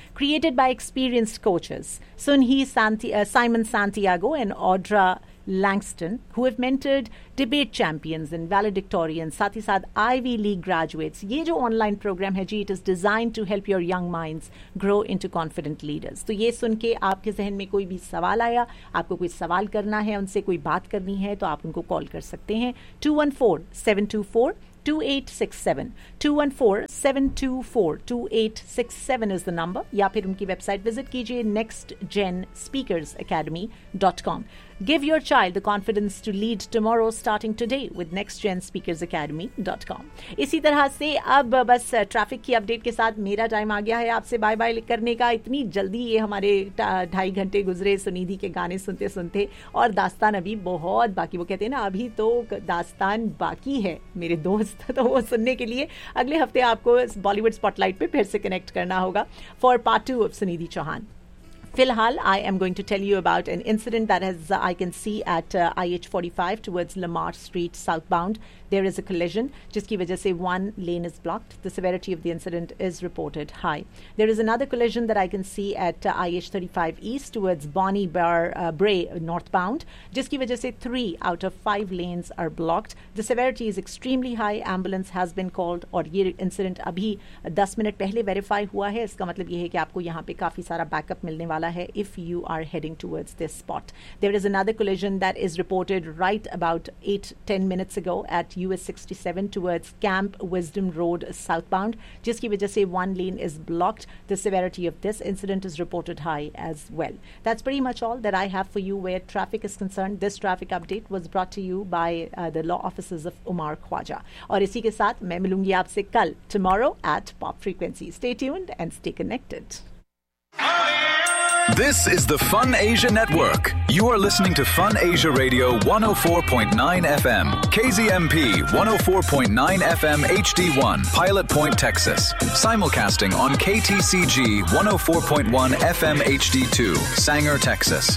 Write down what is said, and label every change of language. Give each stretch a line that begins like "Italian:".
English: Created by experienced coaches, Simon Santiago and Audra Langston, who have mentored debate champions and valedictorians,
Hindi: saath hi saath
English: Ivy League graduates.
Hindi: Ye jo online program hai ji,
English: it is designed to help your young minds grow into confident leaders.
Hindi: तो ये सुनके आपके ज़ेहन में कोई भी सवाल आया, आपको कोई सवाल करना है, उनसे कोई बात करनी है, तो आप उनको call कर सकते हैं 214-724-2867.
English: 214-724-2867 is the number.
Hindi: या फिर उनकी website visit कीजिये nextgenspeakersacademy.com.
English: Give your child the confidence to lead tomorrow starting today with nextgenspeakersacademy.com.
Hindi: इसी तरह से अब बस ट्रैफिक की अपडेट के साथ मेरा टाइम आ गया है आपसे बाय बाय करने का. इतनी जल्दी ये हमारे 2.5 घंटे गुज़रे सुनिधि के गाने सुनते सुनते और दास्तान अभी बहुत बाकी. वो कहते है ना, अभी तो दास्तान बाकी है मेरे दोस्त, तो वो सुनने के लिए अगले हफ्ते आपको इस Bollywood spotlight पे फिर से connect करना होगा
English: for part 2
Hindi: of Sunidhi Chauhan.
English: Filhal, I am going to tell you about an incident that has I can see at IH45 towards Lamar Street southbound. There is a collision,
Hindi: jiski wajah se
English: one lane is blocked. The severity of the incident is reported high. There is another collision that I can see at IH35 east towards Bonnie Bar Bray northbound,
Hindi: jiski wajah se
English: 3 out of 5 lanes are blocked. The severity is extremely high. Ambulance has been called
Hindi: और ये incident अभी 10 minute पहले verify हुआ है. इसका मतलब ये है कि आपको यहाँ पे काफी सारा backup मिलने वाला है
English: if you are heading towards this spot. There is another collision that is reported right about 8-10 minutes ago at US 67 towards Camp Wisdom Road southbound,
Hindi: jiski wajah se
English: one lane is blocked. The severity of this incident is reported high as well. That's pretty much all that I have for you where traffic is concerned. This traffic update was brought to you by the law offices of Umar Khwaja.
Hindi: और इसी के साथ मैं मिलूँगी आपसे कल tomorrow at Pop Frequency.
English: Stay tuned and stay connected. This is the Fun Asia Network. You are listening to Fun Asia Radio 104.9 FM. KZMP 104.9 FM HD1, Pilot Point, Texas. Simulcasting on KTCG 104.1 FM HD2, Sanger, Texas.